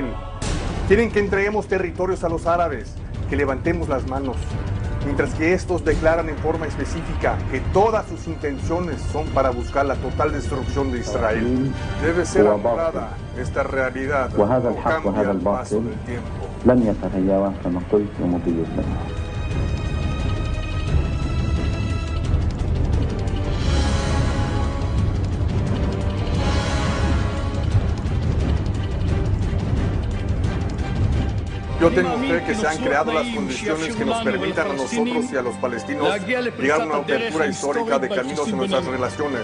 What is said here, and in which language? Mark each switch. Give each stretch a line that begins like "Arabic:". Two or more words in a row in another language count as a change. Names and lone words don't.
Spanish: Quieren que entreguemos territorios a los árabes, que levantemos las manos, mientras que estos declaran en forma específica que todas sus intenciones son para buscar la total destrucción de Israel. Debe ser anulada esta realidad, no cambia al paso del tiempo.
Arabic: لن يتغير كما قلت ومضي الزمن.
Spanish: Yo tengo fe que se han creado las condiciones que nos permitan a nosotros y a los palestinos llegar a una apertura histórica de caminos en nuestras relaciones.